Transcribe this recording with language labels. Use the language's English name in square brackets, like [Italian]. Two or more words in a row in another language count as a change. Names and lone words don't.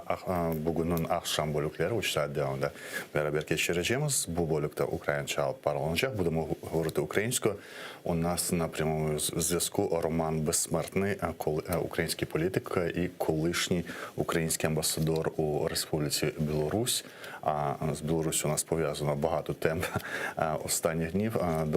[Crimean Tatar] Bugünün akşam bölükleri 3 saat devamında beraber geçireceğiz. Bu bölükte Ukraynaca alıp bağlanacak. [Ukrainian] Будемо говорити українською. У нас на прямому зв'язку Роман Безсмертний, український політик і колишній український амбасадор у Республіці Білорусь. А з Білорусю у нас пов'язано багато тем останніх днів.